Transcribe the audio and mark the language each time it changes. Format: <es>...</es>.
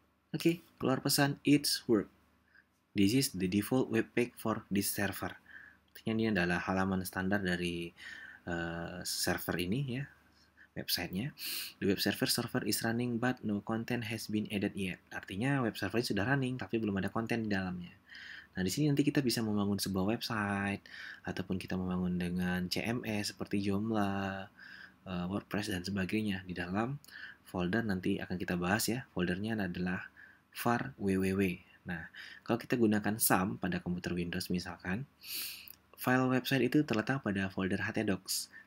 <id>Oke, keluar pesan</id> <en>it's work. This is the default web page for this server.</en> <id>Artinya ini adalah halaman standar dari server ini ya, websitenya.</id> <en>The web server is running but no content has been added yet.</en> <id>Artinya web server sudah running tapi belum ada konten di dalamnya. Nah, di sini nanti kita bisa membangun sebuah website ataupun kita membangun dengan CMS seperti Joomla, WordPress dan sebagainya di dalam folder nanti akan kita bahas ya. Foldernya adalah var www. Nah, kalau kita gunakan SAM pada komputer Windows misalkan, file website itu terletak pada folder htdocs.</id>